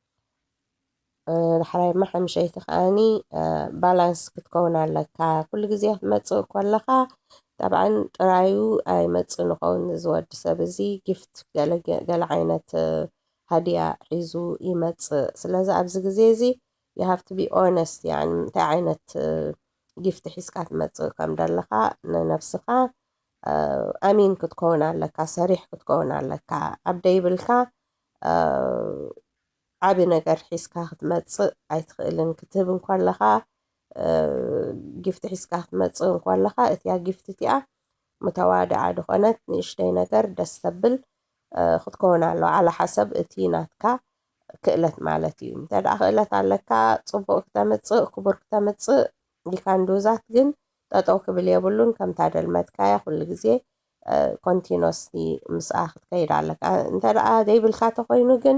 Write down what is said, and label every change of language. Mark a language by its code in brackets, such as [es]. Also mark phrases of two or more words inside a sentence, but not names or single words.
[ti] ድሕራይ ሓምሸይቲ ከዓኒ ባላንስ ክትከውን ኣለካ ኩሉ ግዜ ክትመፅእ ከለካ ጠብዓን ጥራዩ ኣይመፅእ ንኸውን ዝወዲ ሰብ እዚ ጊፍት ገለ ዓይነት ሃድያ ሒዙ ይመፅእ ስለዚ ኣብዚ ግዜ እዚ [en] you have to be honest [ti] يعني እንታይ ዓይነት ጊፍት ሒዝካ ትመፅእ ከም ዘለካ ንነፍስካ ኣሚን ክትከውን ኣለካ ሰሪሕ ክትከውን ኣለካ ኣብ ደይብልካ ዓብ ነገር ሒዝካ ክትመፅእ ኣይትኽእልን ክትህብ እንከለካ ጊፍት ሒዝካ ክትመፅእ እንከለካ እቲያ ጊፍት እቲኣ متواضعة ድኾነት ንእሽተይ ነገር ደስ ተብል ክትከውን ኣለዋ على حسب እቲ ናትካ ክእለት ማለት እዩ እንተደኣ ክእለት ኣለካ ፅቡቅ ክተምፅእ ክቡር ክተምፅእ ዲካንዶዛት ግን ጠጠው ክብል የብሉን ከምታ ደልመትካያ ኩሉ ግዜ ኮንቲኖስሊ ምስኣ ክትከይድ ኣለካ እንተደኣ ዘይብልካ ተኮይኑ ግን